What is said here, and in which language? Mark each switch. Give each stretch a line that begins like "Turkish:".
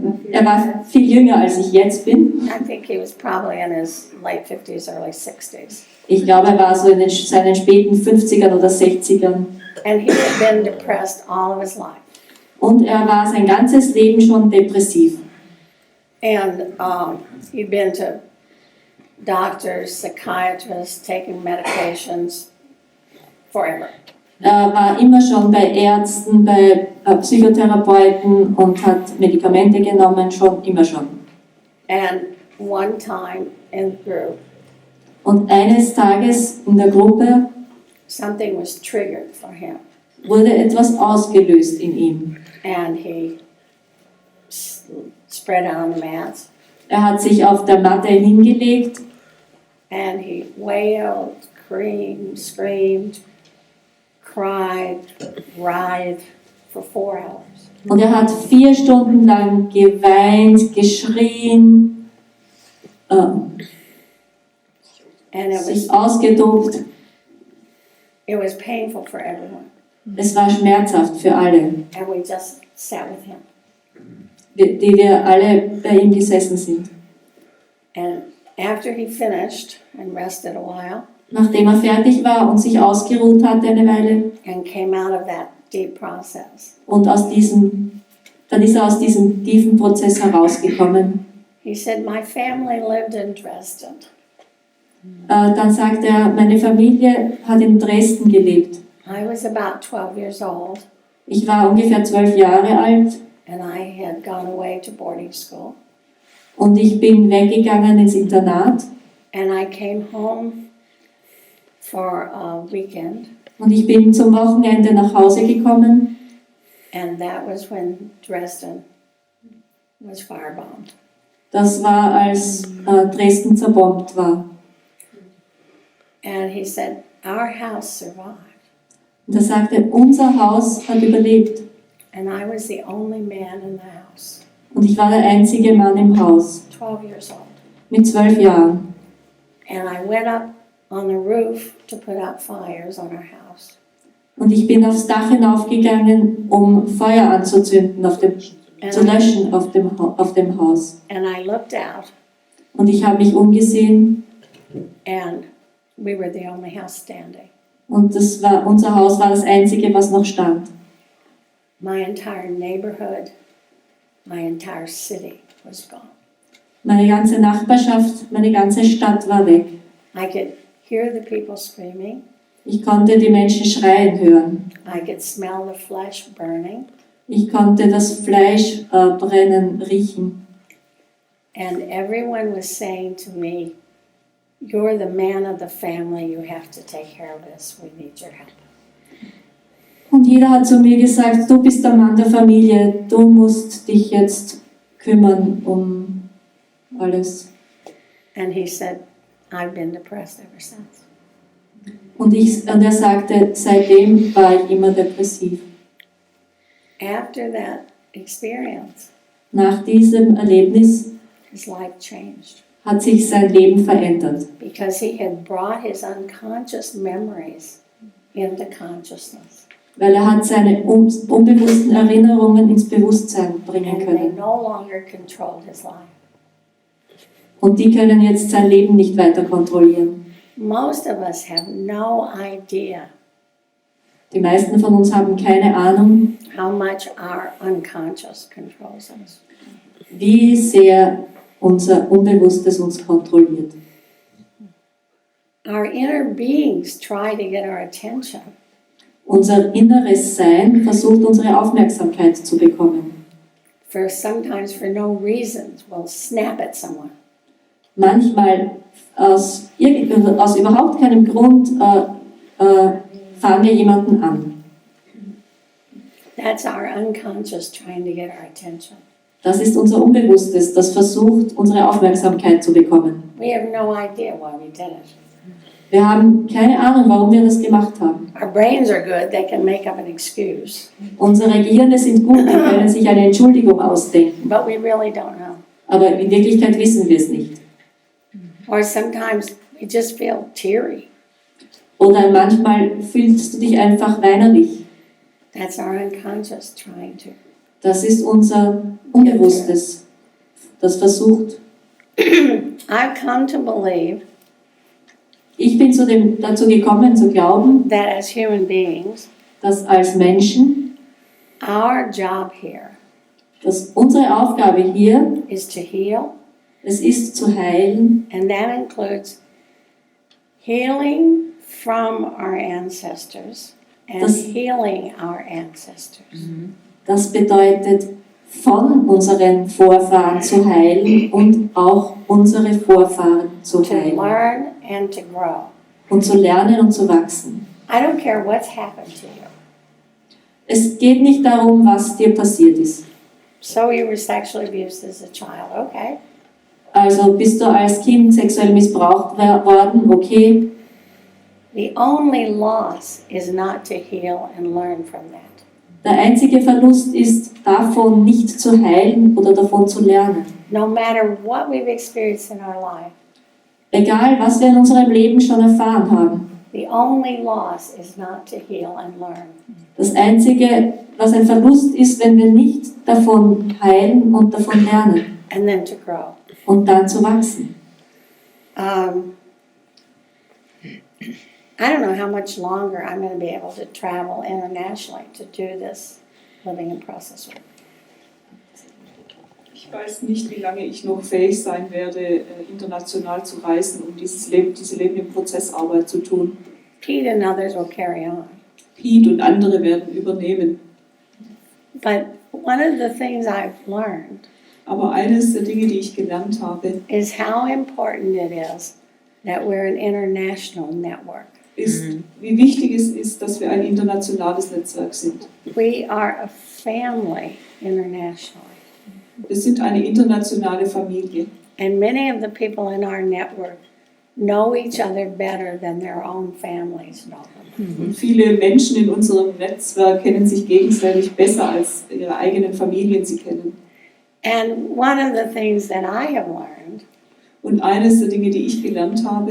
German: Er war viel jünger, als ich jetzt bin.
English: I think he was probably in his late 50s, early 60s.
German: Ich glaube, er war so in seinen späten 50ern oder 60ern.
English: And he had been depressed all of his life.
German: Und er war sein ganzes Leben schon depressiv.
English: And he'd been to doctors, psychiatrists, taking medications forever.
German: Er war immer schon bei Ärzten, bei Psychotherapeuten und hat Medikamente genommen, immer schon.
English: And one time in the group,
German: Und eines Tages in der Gruppe
English: something was triggered for him.
German: wurde etwas ausgelöst in ihm.
English: And he spread out on the mats.
German: Er hat sich auf der Matte hingelegt
English: And he wailed, screamed, cried, writhed for 4 hours.
German: und er hat 4 Stunden lang geweint, geschrien,
English: And
German: sich ausgetobt.
English: it was painful for everyone.
German: Es war schmerzhaft für alle,
English: And we just sat with him.
German: die wir alle bei ihm gesessen sind.
English: And after he finished and rested a while
German: Nachdem er fertig war und sich ausgeruht hatte eine Weile
English: and came out of that deep process,
German: und dann ist er aus diesem tiefen Prozess herausgekommen.
English: he said, my family lived in Dresden.
German: Dann sagt er, meine Familie hat in Dresden gelebt.
English: I was about 12 years old
German: Ich war ungefähr 12 Jahre alt
English: and I had gone away to boarding school.
German: und ich bin weggegangen ins Internat
English: And I came home for a weekend,
German: und ich bin zum Wochenende nach Hause gekommen
English: and that was when Dresden was firebombed.
German: Das war, als Dresden zerbombt war.
English: And he said, our house survived.
German: Und er sagte, unser Haus hat überlebt.
English: And I was the only man in the house,
German: Und ich war der einzige Mann im Haus,
English: 12 years old.
German: mit 12 Jahren.
English: And I went up on the roof to put out fires on our house.
German: Und ich bin aufs Dach hinaufgegangen, um Feuer anzuzünden, zu löschen auf dem Haus.
English: And I looked out,
German: Und ich habe mich umgesehen
English: and We were the only house standing.
German: Und unser Haus war das einzige, was noch stand.
English: My entire neighborhood, my entire city was gone.
German: Meine ganze Nachbarschaft, meine ganze Stadt war weg.
English: I could hear the people screaming.
German: Ich konnte die Menschen schreien hören.
English: I could smell the flesh burning.
German: Ich konnte das Fleisch brennen riechen.
English: And everyone was saying to me, "You're the man of the family, you have to take care of this, we need your help."
German: Und jeder hat zu mir gesagt, du bist der Mann der Familie, du musst dich jetzt kümmern um alles.
English: And he said, "I've been depressed ever since."
German: Und er sagte, seitdem war ich immer depressiv.
English: After that experience,
German: Nach diesem Erlebnis
English: his life changed
German: hat sich sein Leben verändert,
English: because he had brought his unconscious memories into consciousness.
German: weil er hat seine unbewussten Erinnerungen ins Bewusstsein bringen
English: And they
German: können.
English: no longer controlled his life.
German: Und die können jetzt sein Leben nicht weiter kontrollieren.
English: Most of us have no idea
German: Die meisten von uns haben keine Ahnung,
English: how much our unconscious controls us.
German: wie sehr unser Unbewusstes uns kontrolliert.
English: Our inner beings try to get our attention,
German: Unser inneres Sein versucht, unsere Aufmerksamkeit zu bekommen.
English: sometimes for no reasons, we'll snap at someone.
German: Manchmal aus überhaupt keinem Grund fahren wir jemanden an.
English: That's our unconscious trying to get our attention.
German: Das ist unser Unbewusstes, das versucht, unsere Aufmerksamkeit zu bekommen.
English: We have no idea why we did it.
German: Wir haben keine Ahnung, warum wir das gemacht haben.
English: Our brains are good, they can make up an excuse,
German: Unsere Gehirne sind gut, die können sich eine Entschuldigung ausdenken.
English: but we really don't know.
German: Aber in Wirklichkeit wissen wir es nicht.
English: Or sometimes we just feel teary.
German: Oder manchmal fühlst du dich einfach weinerlich.
English: That's our unconscious trying to.
German: Das ist unser Unbewusstes, das versucht.
English: I've come to believe
German: Ich bin dazu gekommen, zu glauben,
English: that as human beings,
German: dass als Menschen,
English: our job here
German: dass unsere Aufgabe hier,
English: is to heal,
German: es ist zu heilen,
English: and that includes healing from our ancestors and
German: Das-
English: healing our ancestors.
German: das bedeutet, von unseren Vorfahren zu heilen und auch unsere Vorfahren zu
English: To
German: heilen
English: learn and to grow.
German: und zu lernen und zu wachsen.
English: I don't care what's happened to you.
German: Es geht nicht darum, was dir passiert ist.
English: So you were sexually abused as a child, okay.
German: Also bist du als Kind sexuell missbraucht worden, okay.
English: The only loss is not to heal and learn from that.
German: Der einzige Verlust ist, davon nicht zu heilen oder davon zu lernen.
English: No matter what we've experienced in our life,
German: Egal, was wir in unserem Leben schon erfahren haben.
English: the only loss is not to heal and learn.
German: Das Einzige, was ein Verlust ist, wenn wir nicht davon heilen und davon lernen
English: And then to grow.
German: und dann zu wachsen.
English: I don't know how much longer I'm going to be able to travel internationally to do this living in process work.
German: Ich weiß nicht, wie lange ich noch fähig sein werde, international zu reisen, um diese Leben im Prozessarbeit zu tun.
English: Pete and others will carry on.
German: Pete und andere werden übernehmen.
English: But one of the things I've learned
German: Aber eines der Dinge, die ich gelernt habe,
English: is how important it is that we're an international network.
German: ist, wie wichtig es ist, dass wir ein internationales Netzwerk sind.
English: We are a family internationally.
German: Wir sind eine internationale Familie.
English: And many of the people in our network know each other better than their own families know them.
German: Und viele Menschen in unserem Netzwerk kennen sich gegenseitig besser, als ihre eigenen Familien sie kennen.
English: And one of the things that I have learned
German: Und eines der Dinge, die ich gelernt habe,